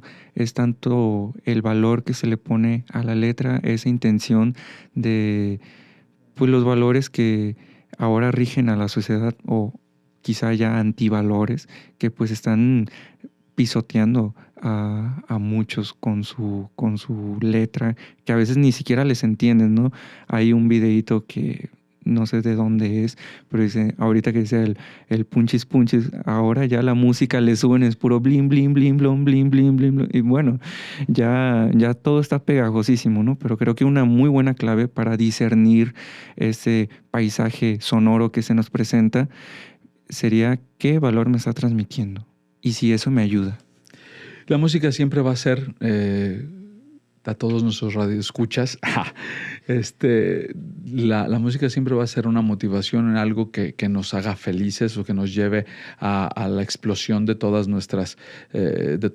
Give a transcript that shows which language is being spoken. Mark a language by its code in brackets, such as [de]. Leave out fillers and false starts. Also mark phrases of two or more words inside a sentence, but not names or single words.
[es] Es tanto el valor que se le pone a la letra, esa intención de pues los valores que ahora rigen a la sociedad, o quizá ya antivalores que pues están pisoteando a muchos con su letra, que a veces ni siquiera les entienden, ¿no? Hay un videíto que no sé de dónde es, pero dice, ahorita que dice el punchis punchis, ahora ya la música le suben, es puro blin, blin, blin, blon, blin, blin, blin, blin, y bueno, ya todo está pegajosísimo, ¿no? Pero creo que una muy buena clave para discernir ese paisaje sonoro que se nos presenta sería qué valor me está transmitiendo y si eso me ayuda. La música siempre va a ser, a todos nuestros radioescuchas, la música siempre va a ser una motivación en algo que nos haga felices o que nos lleve a la explosión de todos nuestros sentimientos.